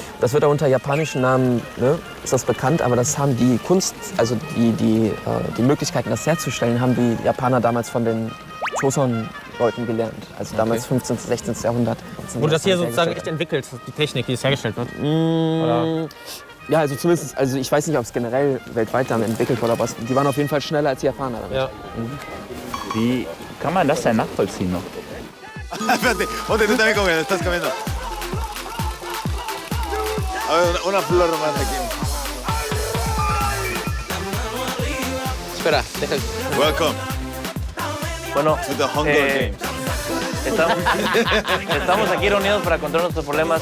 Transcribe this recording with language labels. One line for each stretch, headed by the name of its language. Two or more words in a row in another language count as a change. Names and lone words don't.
German: Das wird auch unter japanischen Namen, ist das bekannt, aber das haben die Kunst, also die Möglichkeiten, das herzustellen, haben die Japaner damals von den Joseon-Leuten gelernt. Also damals 15. 16. Jahrhundert. Wurde das hier sozusagen echt entwickelt, die Technik, wie es hergestellt wird? Oder? Ja, also zumindest, also ich weiß nicht, ob es generell weltweit dann entwickelt wurde, aber die waren auf jeden Fall schneller als die Japaner damit. Ja. Wie kann man das denn nachvollziehen noch?
Spanish: Espérate, ponte tú también comiendo, estás comiendo. A ver, una flor más aquí. Espera, deja.
English: Welcome
Spanish: Bueno,
English: to the Hunger Games.
Spanish: estamos aquí reunidos para contar nuestros problemas.